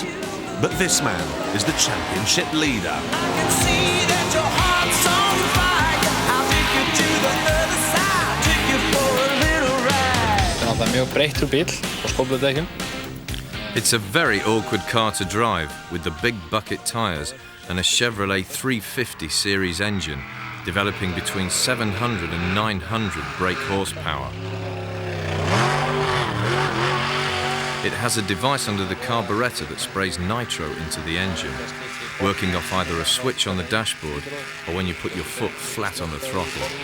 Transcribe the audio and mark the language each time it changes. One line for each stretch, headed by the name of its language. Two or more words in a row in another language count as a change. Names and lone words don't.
English: But this man is the championship leader. I can see that your heart's on fire. I'll take you to the other side, take you for a little ride.
Icelandic: Það er mjög breyttur bíl og skófludekkjum.
English: It's a very awkward car to drive with the big bucket tyres and a Chevrolet 350 series engine developing between 700 and 900 brake horsepower. It has a device under the carburettor that sprays nitro into the engine, working off either a switch on the dashboard or when you put your foot flat on the throttle.